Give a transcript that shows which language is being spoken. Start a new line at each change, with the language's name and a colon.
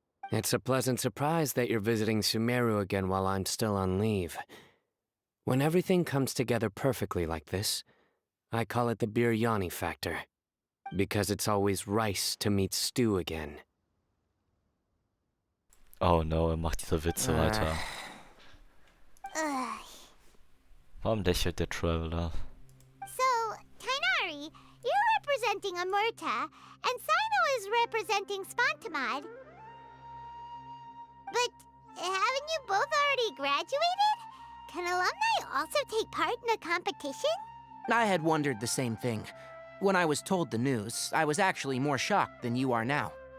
English: It's a pleasant surprise that you're visiting Sumeru again while I'm still on leave. When everything comes together perfectly like this, I call it the biryani factor. Because it's always rice to meet stew again.
German: Oh no, macht diese Witze weiter. Warum lächelt der Traveler?
English: So, Tainari, you're representing Amurta, and Sino is representing Spontamod. But haven't you both already graduated? Can alumni also take part in a competition? I had wondered the same thing. When I was told the news, I was actually more shocked than you are now.